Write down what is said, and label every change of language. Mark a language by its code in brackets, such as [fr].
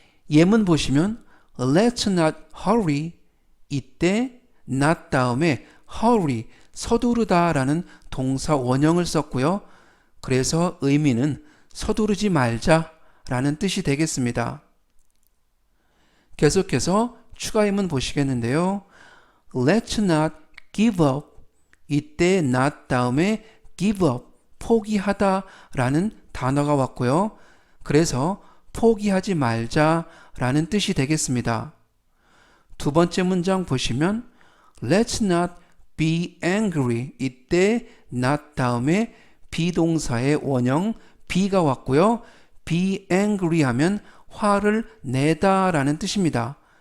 [ko] 예문 보시면 [en] Let's not hurry [ko] 이때 not 다음에 hurry 서두르다 라는 동사 원형을 썼고요. 그래서 의미는 서두르지 말자 라는 뜻이 되겠습니다. 계속해서 추가 예문 보시겠는데요. [en] Let's not give up [ko] 이때 not 다음에 give up 포기하다 라는 단어가 왔고요. 그래서 포기하지 말자 라는 뜻이 되겠습니다. 두 번째 문장 보시면 [en] Let's not be angry [ko] 이때 not 다음에 비동사의 원형 be가 왔고요. be angry 하면 화를 내다 라는 뜻입니다.